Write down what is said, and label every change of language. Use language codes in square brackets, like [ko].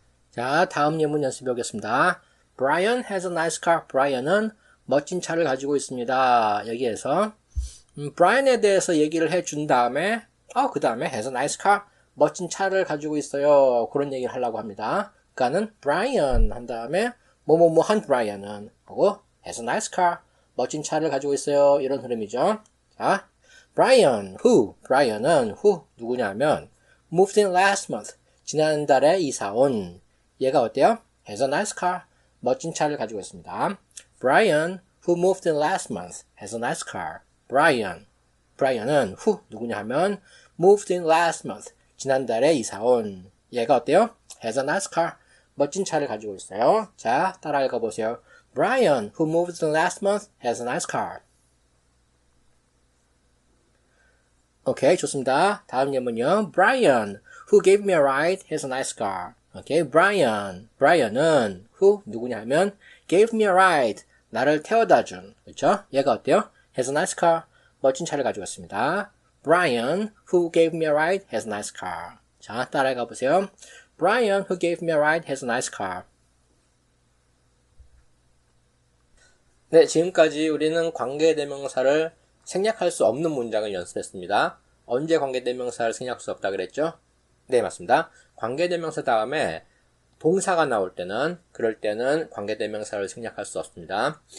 [ko] 자, 다음 예문 연습해 보겠습니다. [en] Brian has a nice car. [ko] Brian은 멋진 차를 가지고 있습니다. 여기에서 Brian에 대해서 얘기를 해준 다음에 그 다음에 [en] has a nice car. [ko] 멋진 차를 가지고 있어요. 그런 얘기를 하려고 합니다. 그러니까는 Brian 한 다음에 뭐뭐뭐한 Brian은 하고 [en] has a nice car. [ko] 멋진 차를 가지고 있어요. 이런 흐름이죠. 자, Brian은 [en] who [ko] 누구냐면 [en] moved in last month. [ko] 지난달에 이사 온 얘가 어때요? [en] has a nice car. [ko] 멋진 차를 가지고 있습니다. [en] Brian who moved in last month has a nice car. [ko] Brian은 [en] who [ko] 누구냐 하면 [en] moved in last month. [ko] 지난달에 이사 온 얘가 어때요? [en] has a nice car. [ko] 멋진 차를 가지고 있어요. 자, 따라 읽어보세요. [en] Brian who moved in last month has a nice car. [ko] 오케이, 좋습니다. 다음 예문이요. [en] Brian who gave me a ride has a nice car. [ko] 오케이, Brian은 [en] who [ko] 누구냐 하면 [en] gave me a ride. [ko] 나를 태워다 준. 그렇죠? 얘가 어때요? [en] has a nice car. [ko] 멋진 차를 가지고 있습니다. [en] Brian who gave me a ride has a nice car. [ko] 자, 따라가 보세요. [en] Brian who gave me a ride has a nice car. [ko] 네, 지금까지 우리는 관계대명사를 생략할 수 없는 문장을 연습했습니다. 언제 관계대명사를 생략할 수 없다 그랬죠? 네, 맞습니다. 관계대명사 다음에 동사가 나올 때는, 그럴 때는 관계대명사를 생략할 수 없습니다.